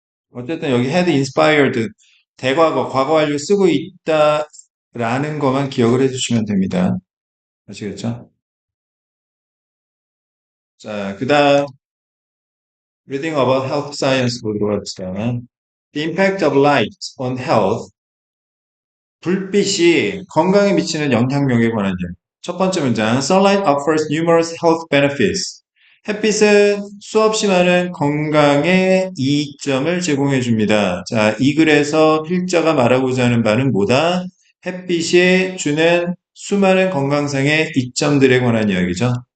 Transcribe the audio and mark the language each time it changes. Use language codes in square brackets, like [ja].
[ko] 어쨌든 여기 [en] had inspired, [ko] 대과거, 과거 완료 쓰고 있다라는 것만 기억을 해주시면 됩니다. 아시겠죠? 자, 그 다음, [en] reading about health science [ko] 보도록 합시다. [en] The impact of light on health. [ko] 불빛이 건강에 미치는 영향력에 관한 이야기. 첫 번째 문장. [en] Sunlight offers numerous health benefits. [ko] 햇빛은 수없이 많은 건강의 이점을 제공해 줍니다. 자, 이 글에서 필자가 말하고자 하는 바는 뭐다? 햇빛이 주는 수많은 건강상의 이점들에 관한 이야기죠.